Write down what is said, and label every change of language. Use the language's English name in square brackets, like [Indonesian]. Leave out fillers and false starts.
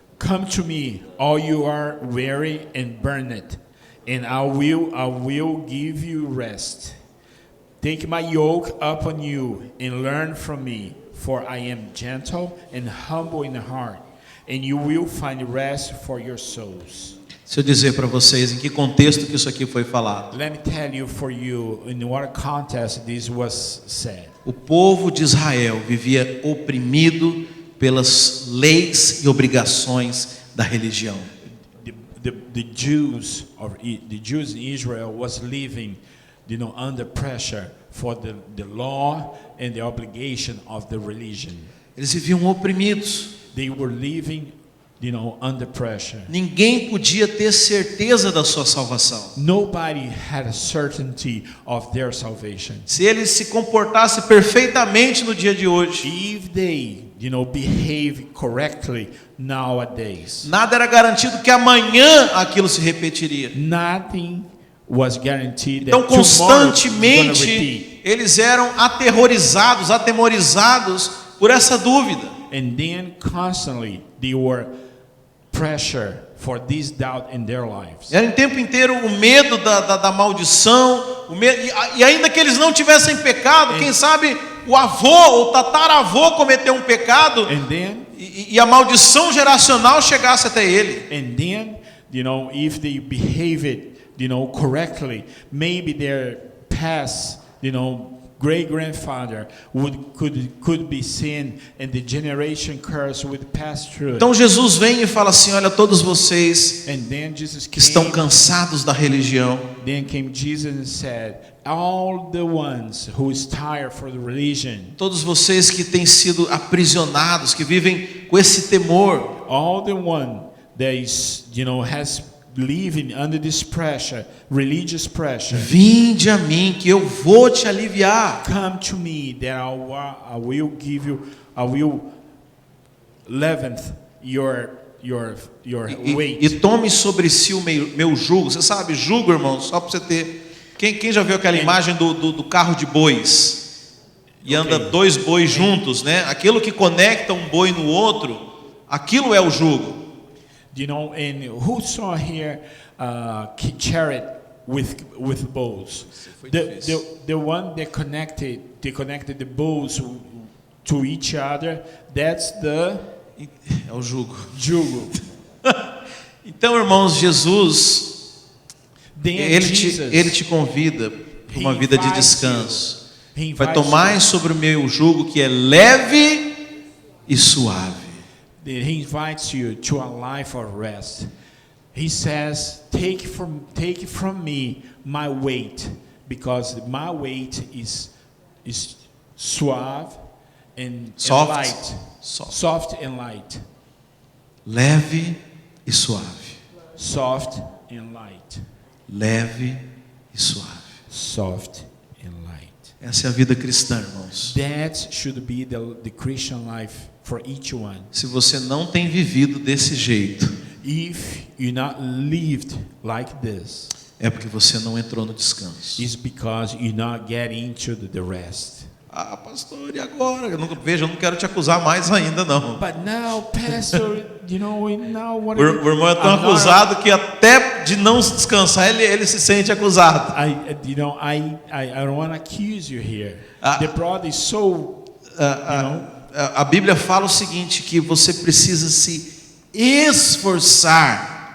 [English] come to me, all you are weary and burdened, and I will give you rest. Take my yoke upon you and learn from me, for I am gentle and humble in heart, and you will find rest for your souls. [Portuguese] Se eu dizer para vocês em que contexto que isso aqui foi falado. [English] Let me tell you for you in what context this was said. [Portuguese] O povo de Israel vivia oprimido pelas leis e obrigações da religião. [English] The Jews in Israel was living, under pressure for the law and the obligation of the religion. [Portuguese] Eles viviam oprimidos. [English] They were living, under pressure. [Portuguese] Ninguém podia ter certeza da sua salvação. [English] Nobody had a certainty of their salvation. [Portuguese] Se eles se comportassem perfeitamente no dia de hoje, [English] If they, behave correctly nowadays, [Portuguese] nada era garantido que amanhã aquilo se repetiria. [English] nothing was guaranteed that [Portuguese] Então [English] tomorrow is gonna repeat. [Portuguese] constantemente eles eram atemorizados por essa dúvida. [English] And then constantly they were pressure for this doubt in their lives. [Portuguese] Era em tempo inteiro o medo da maldição, o medo, e ainda que eles não tivessem pecado, quem sabe o avô ou tataravô cometeu um pecado [English] And then, [Portuguese] e a maldição geracional chegasse até ele. [English] if they behave it, correctly, maybe their past, great grandfather could be seen, and the generation curse would pass through. [Portuguese] Então Jesus vem e fala assim: olha, todos vocês [English] And then Jesus [Portuguese] que estão [English] came. [Portuguese] cansados da religião, [English] Then came Jesus and said, all the ones who is tired for the religion, [Portuguese] todos vocês que têm sido aprisionados, que vivem com esse temor, [English] all the one that is, has living under this pressure, religious pressure, [Portuguese] vinde a mim que eu vou te aliviar. [English] come to me that I will give you, I will leaventh your weight. [Portuguese] E tome sobre si o meu jugo. Você sabe, jugo, irmão, só para você ter. Quem já viu aquela imagem do carro de bois? E anda dois bois juntos, né? Aquilo que conecta um boi no outro, aquilo é o jugo. [English] And who saw here chariot with bows. [Portuguese] foi [English] The, [Portuguese] difícil. [English] the one that connected the bows to each other, that's the [Portuguese] É o jugo. jugo. Então, irmãos, Jesus, [English] Then [Portuguese] ele te convida para uma vida de descanso. Vai tomar sobre o meu jugo que é leve e suave. [English] He invites you to a life of rest. He says, take from me my weight, because my weight is suave and Soft. light. Soft and light. [Portuguese] Leve e suave. [English] Soft and light. [Portuguese] Leve e suave. [English] Soft and light. [Portuguese] Essa é a vida cristã, irmãos. [English] That should be the Christian life for each one. [Portuguese] Se você não tem vivido desse jeito, [English] If you not lived like this, [Portuguese] é porque você não entrou no descanso. [English] it's because you not get into the rest. [Portuguese] Ah, pastor, e agora? Eu não quero te acusar mais ainda, não. [English] But now, Pastor, now what? [Portuguese] O irmão é tão acusado que até de não descansar ele se sente acusado. [English] I don't want to accuse you here. Ah. The brother is so, [Portuguese] A Bíblia fala o seguinte, que você precisa se esforçar